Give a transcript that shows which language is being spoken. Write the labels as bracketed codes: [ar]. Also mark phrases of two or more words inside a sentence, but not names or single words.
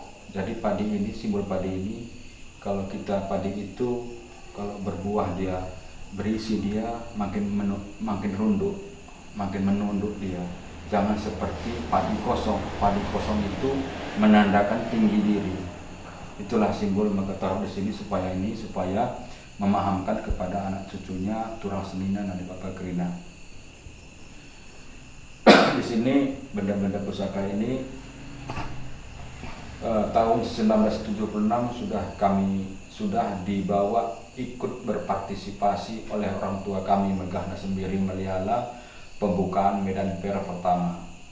[id] Jadi padi ini, simbol padi ini, kalau kita padi itu kalau berbuah dia berisi, dia makin runduk, makin menunduk dia. Jangan seperti padi kosong. Padi kosong itu menandakan tinggi diri. Itulah simbol maka taruh di sini supaya memahamkan kepada anak cucunya [btx] turang senina nandi bapa krina. [id] Di sini benda-benda pusaka ini tahun 1976 sudah dibawa ikut berpartisipasi oleh orang tua kami Megahna Sembiring Maliala pembukaan Medan Fair pertama.